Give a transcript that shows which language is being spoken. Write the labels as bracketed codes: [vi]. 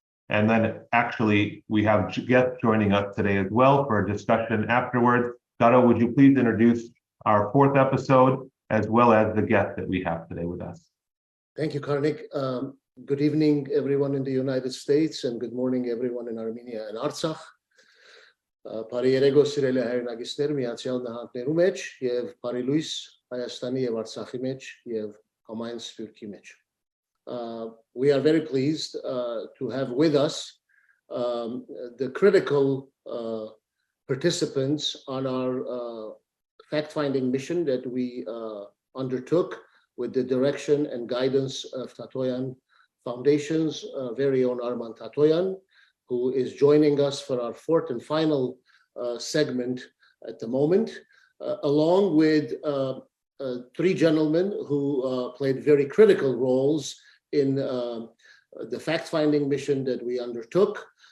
[en] And then actually, we have guests joining us today as well for a discussion afterwards. Garo, would you please introduce our fourth episode as well as the guest that we have today with us? Thank you, Karnig. Good evening, everyone in the United States, and good morning, everyone in Armenia and Artsakh. [hy] Բարի երեկո սիրելի հայրենակիցներ, Միացյալ Նահանգներու մեջ եւ բարի լույս Հայաստանի եւ Արցախի մեջ եւ համայն Սփյուռքի մեջ. [en] We are very pleased to have with us the critical participants on our fact-finding mission that we undertook with the direction and guidance of Tatoyan Foundation's very own Arman Tatoyan, who is joining us for our fourth and final segment at the moment, along with three gentlemen who played very critical roles in the fact-finding mission that we undertook.